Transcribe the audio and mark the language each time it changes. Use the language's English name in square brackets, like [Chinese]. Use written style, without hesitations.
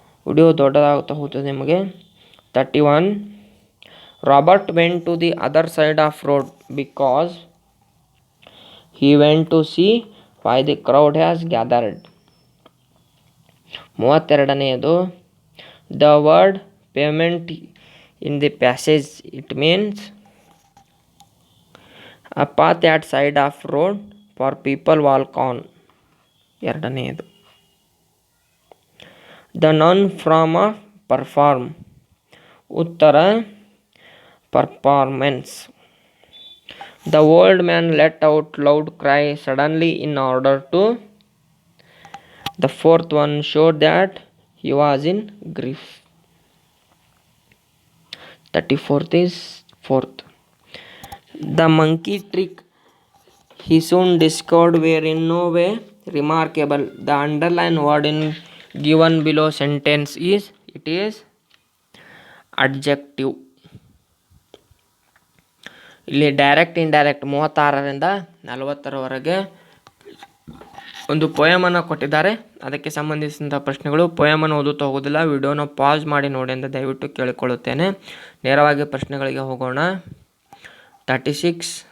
[Kannada] Video ದೊಡ್ಡದಾಗುತ್ತಾ ಹೋಗ್ತದೆ ನಿಮಗೆ. [English] 31. Robert went to the other side of road because he went to see why the crowd has gathered. [Kannada] 32ನೇದು. [English] The word pavement in the passage, it means a path at side of road for people walk on. 2ನೇದು. The noun form of perform. [Kannada] ಉತ್ತರ performance. [English] The old man let out loud cry suddenly in order to. The 4th one showed that he was in grief. 34th is 4th. The monkey trick he soon discovered were in no way remarkable. The underlined word in given below sentence is, it is adjective. [Kannada] ಇಲ್ಲಿ direct indirect 36ರಿಂದ 40ರವರೆಗೆ ಒಂದು ಪೊಯಮನ್ನು ಕೊಟ್ಟಿದ್ದಾರೆ. ಅದಕ್ಕೆ ಸಂಬಂಧಿಸಿದ ಪ್ರಶ್ನೆಗಳು. ಪೊಯಮನ್ನು ಓದುತ್ತಾ ಹೋಗೋದಿಲ್ಲ, ವಿಡಿಯೋನ pass ಮಾಡಿ ನೋಡಿ ಅಂತ ದಯವಿಟ್ಟು ಕೇಳಿಕೊಳ್ಳುತ್ತೇನೆ. ನೇರವಾಗಿ ಪ್ರಶ್ನೆಗಳಿಗೆ ಹೋಗೋಣ. 36.